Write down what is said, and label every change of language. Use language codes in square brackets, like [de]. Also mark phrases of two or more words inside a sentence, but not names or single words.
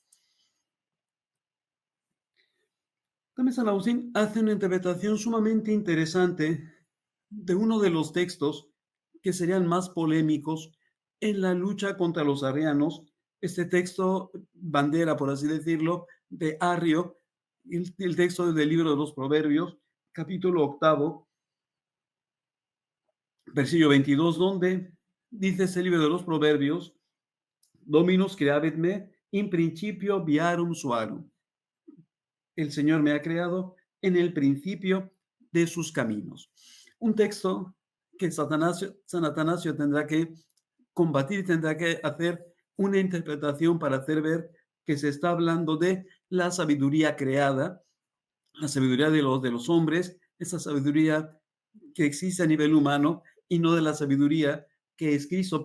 [es] También San Agustín hace una interpretación sumamente interesante de uno de los textos que serían más polémicos en la lucha contra los arrianos, este texto bandera, por así decirlo, de Arrio, el texto del libro de los Proverbios, capítulo 8, versículo 22, donde dice ese libro de los Proverbios: [la] Dominus creavit me in principio viarum suarum. [es] El Señor me ha creado en el principio de sus caminos. Un texto que San Atanasio tendrá que combatir, tendrá que hacer una interpretación para hacer ver que se está hablando de la sabiduría creada, la sabiduría de los hombres, esa sabiduría que existe a nivel humano y no de la sabiduría que es Cristo.